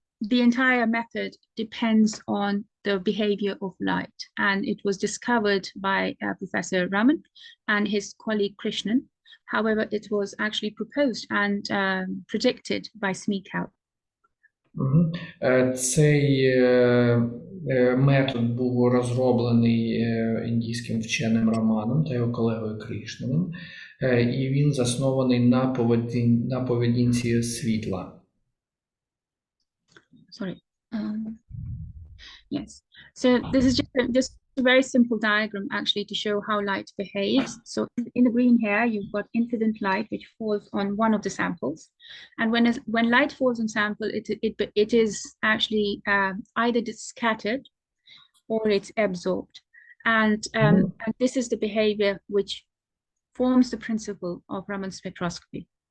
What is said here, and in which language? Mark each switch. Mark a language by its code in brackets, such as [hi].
[en] The entire method depends on the behavior of light, and it was discovered by Professor Raman and his colleague Krishnan. However, it was actually proposed and predicted by Smeakow. Мгм. [uk] Цей метод був розроблений індійським вченим Романом та його колегою Крішнаним, і він заснований на поведінці світла. [en] Sorry. Yes. So this is just a very simple diagram actually to show how light behaves. So in the green here, you've got incident light which falls on one of the samples, and when light falls on sample, it is actually either scattered or it's absorbed, and this is the behavior which forms the principle of Raman spectroscopy.